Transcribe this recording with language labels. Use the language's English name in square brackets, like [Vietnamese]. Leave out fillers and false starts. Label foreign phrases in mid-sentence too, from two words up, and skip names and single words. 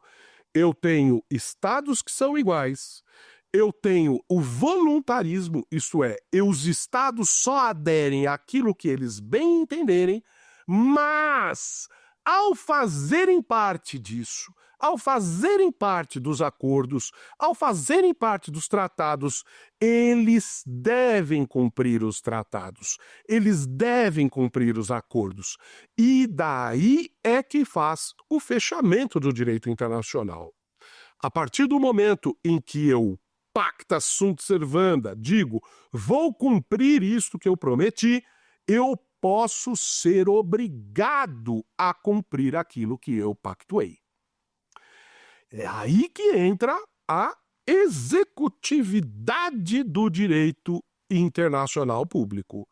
[Portuguese] Eu tenho estados que são iguais, eu tenho o voluntarismo, isto é, os estados só aderem àquilo que eles bem entenderem, mas ao fazerem parte disso, ao fazerem parte dos acordos, ao fazerem parte dos tratados, eles devem cumprir os tratados, eles devem cumprir os acordos. E daí é que faz o fechamento do direito internacional. A partir do momento em que eu [Latin] pacta sunt servanda, [Portuguese] digo, vou cumprir isto que eu prometi, eu posso ser obrigado a cumprir aquilo que eu pactuei. É aí que entra a executividade do direito internacional público.